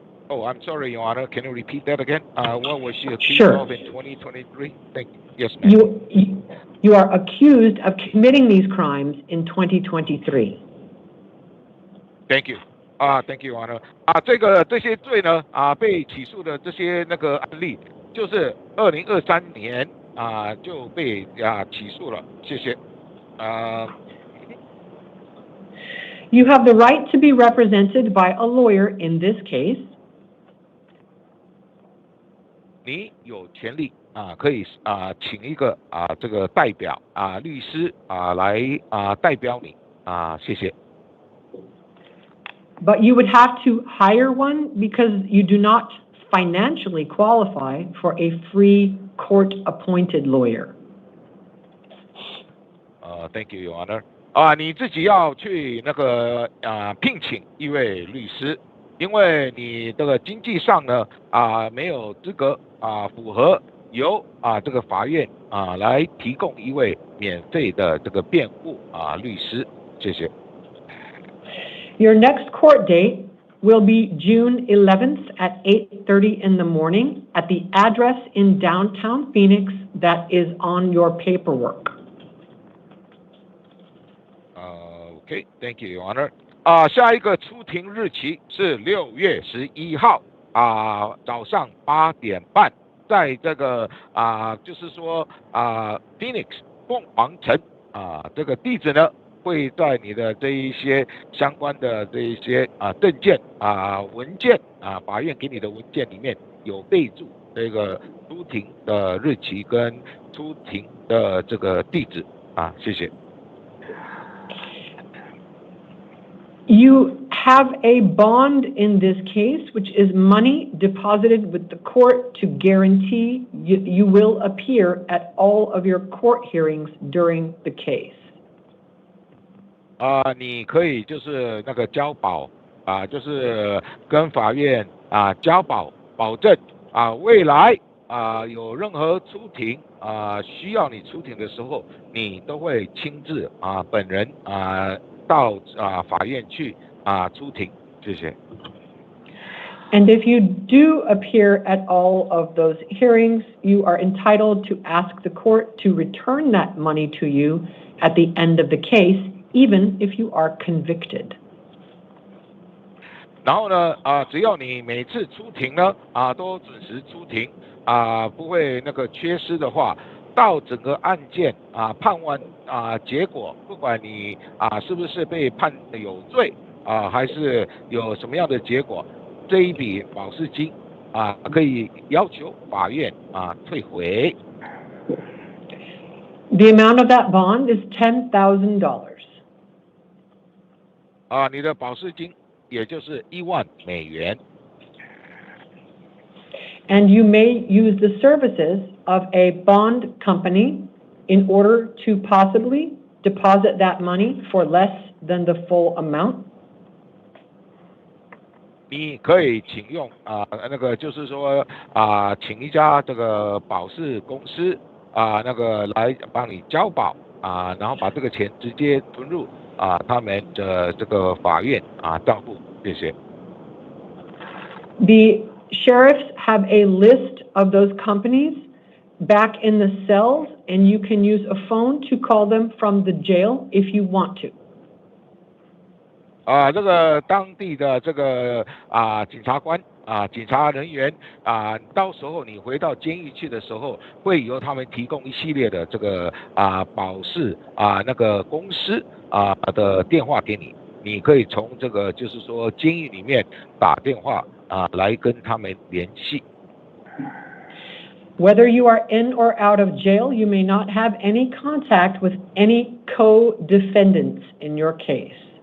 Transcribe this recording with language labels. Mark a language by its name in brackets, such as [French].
[English] Oh, I'm sorry, Your Honor. Can you repeat that again? What was she accused Sure. of in 2023? Thank you. Yes, ma'am. You are accused of committing these crimes in 2023. Thank you. Thank you, Your Honor. [Chinese] 这些罪呢，被起诉的这些那个案例，就是2023年就被起诉了。谢谢。 [English] You have the right to be represented by a lawyer in this case. [Chinese] 你有权利可以请一个这个代表律师来代表你谢谢。 [English] But you would have to hire one because you do not financially qualify for a free court-appointed lawyer. Thank you, Your Honor. [Chinese] 你自己要去那个聘请一位律师，因为你这个经济上呢没有资格符合由这个法院来提供一位免费的这个辩护律师。谢谢。 [English] Your next court date will be June 11th at 8:30 in the morning at the address in downtown Phoenix that is on your paperwork. Okay, thank you, Your Honor. [Chinese] 下一个出庭日期是6月11号早上8点半，在这个就是说Phoenix 凤凰城这个地址呢会在你的这一些相关的这一些证件文件法院给你的文件里面有备注这个出庭的日期跟出庭的这个地址谢谢。 [English] You have a bond in this case, which is money deposited with the court to guarantee you will appear at all of your court hearings during the case. [Chinese] 你可以就是那个交保就是跟法院交保保证未来有任何出庭需要你出庭的时候，你都会亲自本人到法院去出庭，谢谢。 [English] And if you do appear at all of those hearings, you are entitled to ask the court to return that money to you at the end of the case, even if you are convicted. [Chinese] 然后呢只要你每次出庭呢都准时出庭不会那个缺失的话，到整个案件判完结果，不管你是不是被判有罪还是有什么样的结果，这一笔保释金可以要求法院退回。 [English] The amount of that bond is $10,000. [Chinese] 你的保释金也就是$10,000。 [English] And you may use the services of a bond company in order to possibly deposit that money for less than the full amount. [Chinese] 你可以请用那个就是说请一家这个保释公司那个来帮你交保然后把这个钱直接存入他们的这个法院账户，谢谢。 [English] The sheriffs have a list of those companies back in the cells, and you can use a phone to call them from the jail if you want to. [Chinese] 这个当地的这个警察官警察人员到时候你回到监狱去的时候，会由他们提供一系列的这个保释那个公司的电话给你，你可以从这个就是说监狱里面打电话来跟他们联系。 [English] Whether you are in or out of jail, you may not have any contact with any co-defendants in your case.